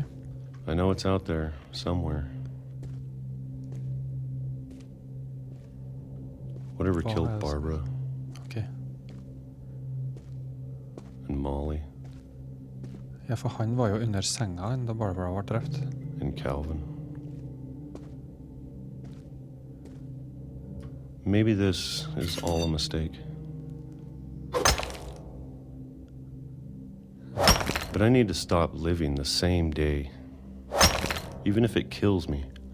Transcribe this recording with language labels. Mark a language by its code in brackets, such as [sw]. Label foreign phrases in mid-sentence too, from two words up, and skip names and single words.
[en] I know it's out there somewhere. Whatever killed Barbara Ok. and Molly [no] Ja, for han var jo under senga da Barbara var drept. [en] and Calvin. Maybe this is all a mistake. But I need to stop living the same day, even if it kills me.